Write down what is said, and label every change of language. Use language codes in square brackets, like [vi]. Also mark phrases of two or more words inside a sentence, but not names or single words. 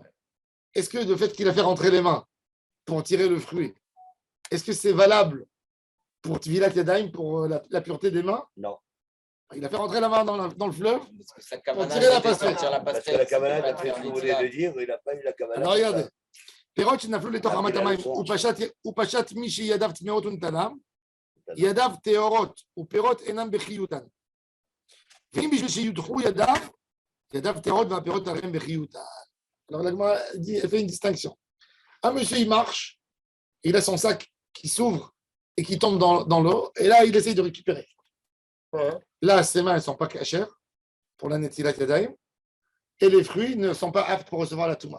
[fr] Est-ce que le fait qu'il a fait rentrer les mains pour tirer le fruit, est-ce que c'est valable pour [he] טבילת ידיים, [fr] pour la pureté des mains? Non. Il a fait rentrer la main dans le fleuve pour tirer la pastèque. Parce que la cavana, tu as fait ce que vous voulez de dire, il n'a pas eu la cavana. Alors regardez. [he] Perot שנפלו לתוך רמת המים, ופשט מי שידיו טמאות ונתנם, ידיו טהורות, ופירות אינם בחיותן. ואם בשביל שיודחו ידיו, [fr] alors, la Gemara dit, elle fait une distinction. Un monsieur, il marche, il a son sac qui s'ouvre et qui tombe dans l'eau, et là, il essaye de récupérer. Là, ses mains ne sont pas cachères pour la [he] נטילת ידיים, [fr] et les fruits ne sont pas aptes pour recevoir la Touma.